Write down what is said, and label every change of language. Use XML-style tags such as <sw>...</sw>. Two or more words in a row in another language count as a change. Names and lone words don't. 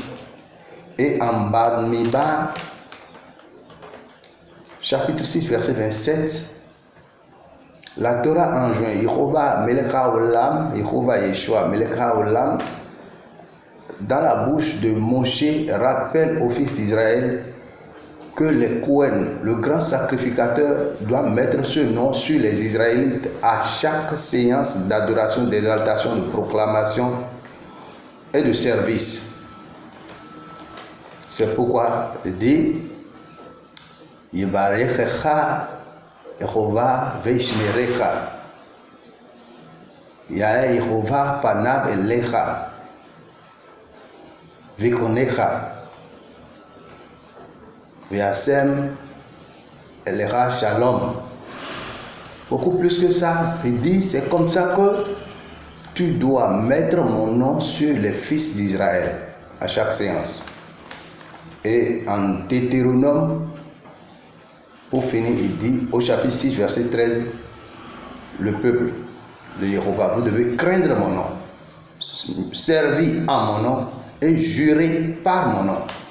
<fr>Et en Bamidbar, chapitre 6, verset 27, la Torah enjoint Yehovah</fr> <he>מלך העולם,</he> <fr>Yehovah Yeshua</fr> <he>מלך העולם,</he> <fr>dans la bouche de Moshe, rappelle aux fils d'Israël que les Kohen, le grand sacrificateur, doit mettre ce nom sur les Israélites à chaque séance d'adoration, d'exaltation, de proclamation et de service. C'est pourquoi il dit</fr> <he>יברכך יהוה וישמרך יאר יהוה פניו אליך ויחנך וישם אליך שלום.</he> <fr>Beaucoup plus que ça, il dit c'est comme ça que tu dois mettre mon nom sur les fils d'Israël à chaque séance. Et en Deutéronome, pour finir, il dit au chapitre 6, verset 13, le peuple de Yehovah, vous devez craindre mon nom, servir en mon nom et jurer par mon nom.</fr>